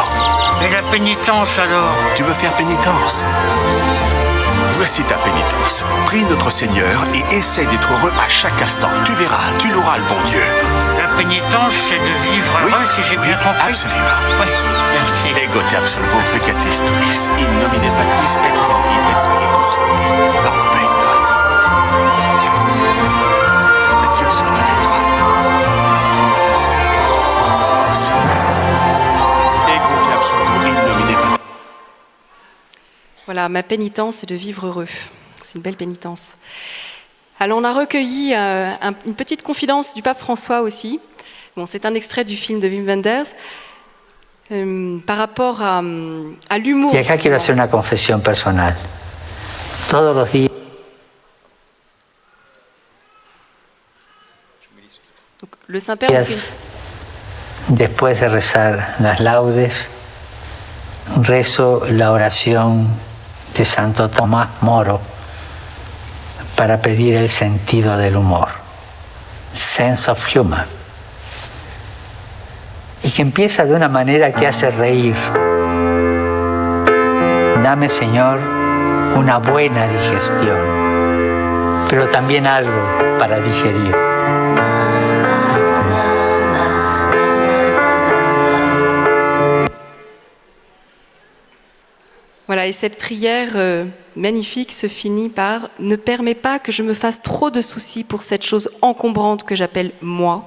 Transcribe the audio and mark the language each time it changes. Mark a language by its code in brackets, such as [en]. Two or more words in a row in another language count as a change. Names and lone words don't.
[fr] Et la pénitence alors? Tu veux faire pénitence? Voici ta pénitence. Prie notre Seigneur et essaye d'être heureux à chaque instant. Tu verras, tu loueras le bon Dieu. La pénitence, c'est de vivre heureux, si j'ai bien compris. Absolument. Oui, merci. [la] Ego te absolvo peccatis tuis, in nomine Patris et Filii et Spiritus Sancti. [fr] Va en paix, va. Dieu soit avec toi. Oh Seigneur. [la] Ego te absolvo in nomine Patris. [fr] Voilà, ma pénitence, c'est de vivre heureux. C'est une belle pénitence. Alors, on a recueilli une petite confidence du pape François aussi. Bon, c'est un extrait du film de Wim Wenders par rapport à l'humour. [es] Y acá quiero hacer una confesión personal. Todos los días. [fr] Donc, le Saint-Père nous fait [es] Después de rezar las laudes, rezo la oración de Santo Tomás Moro para pedir el sentido del humor, [en] sense of humor, [es] y que empieza de una manera que hace reír. Dame, Señor, una buena digestión, pero también algo para digerir. [fr] Voilà, et cette prière magnifique se finit par « Ne permets pas que je me fasse trop de soucis pour cette chose encombrante que j'appelle moi.